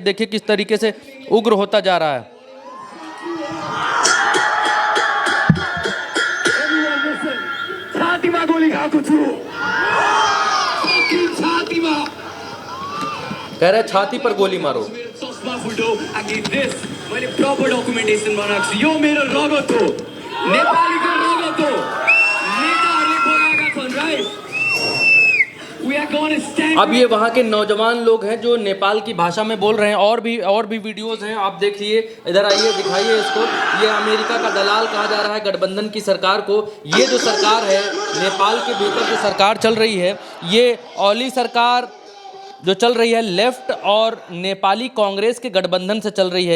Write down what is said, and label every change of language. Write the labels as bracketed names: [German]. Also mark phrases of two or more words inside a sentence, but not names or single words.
[Hindi] देखिए किस तरीके से उग्र होता जा रहा है। कह रहे छाती पर गोली मारो। [Nepali] मैले [English] proper documentation [Nepali] बनाएको छु। यो मेरो रगत हो, नेपालीको रगत हो। नेताहरूले बनाएका छन्, राइट? [Hindi] अब ये वहाँ के नौजवान लोग हैं जो नेपाल की भाषा में बोल रहे हैं। और भी वीडियोस हैं, आप देखिए, इधर आइए, दिखाइए इसको। ये अमेरिका का दलाल कहा जा रहा है गठबंधन की सरकार को। ये जो सरकार है, नेपाल के भीतर जो सरकार चल रही है, ये ओली सरकार जो चल रही है, लेफ्ट और नेपाली कांग्रेस के गठबंधन से चल रही है।